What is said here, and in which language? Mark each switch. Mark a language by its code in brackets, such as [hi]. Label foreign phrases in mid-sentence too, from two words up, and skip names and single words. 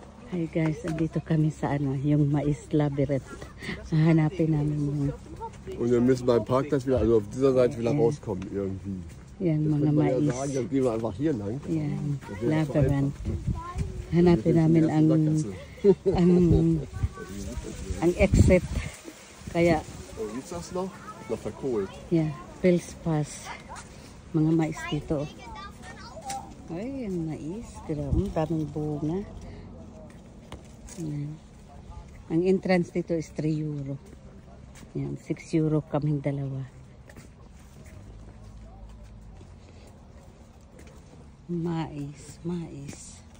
[en] Hi guys, [tl] andito kami sa yung Mais Labyrinth. Hanapin namin yung... [de] Und wir müssen beim Parkplatz wieder, also auf dieser Seite wieder rauskommen irgendwie. [tl] Yan, [de] Das [tl] mga [de] könnte man ja [tl] mais. [de] sagen, dann gehen wir einfach hier lang. [tl] Yan, [de] Das wäre nicht so [tl] Labyrinth. [de] einfach. [tl] Hanapin namin ang exit. Kaya, [de] Oh, gibt's das noch? Noch verkohlt. [tl] yeah, Pilspas. Mga mais dito. Ay, ang mais. Grabe, daming bunga. Yan. Ang entrance dito is 3 euro. Yan, 6 euro kaming dalawa. Mais, mais.